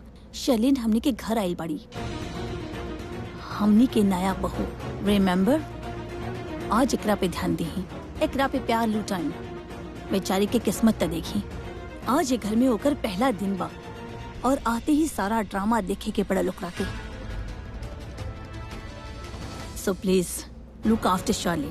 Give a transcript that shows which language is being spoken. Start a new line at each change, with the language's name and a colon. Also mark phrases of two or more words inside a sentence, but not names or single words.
Bhojpuri: शर्लिन हमनी के घर आइल बाड़ी, हमनी के नया बहू। रिमेम्बर, आज एकरा पे ध्यान दही, एकरा पे प्यार लुटाई। बेचारी के किस्मत त देखी, आज ये घर में होकर पहला दिन बा और आते ही सारा ड्रामा देखे के पड़ा लोकरा के।
English: So please look after Sharlin.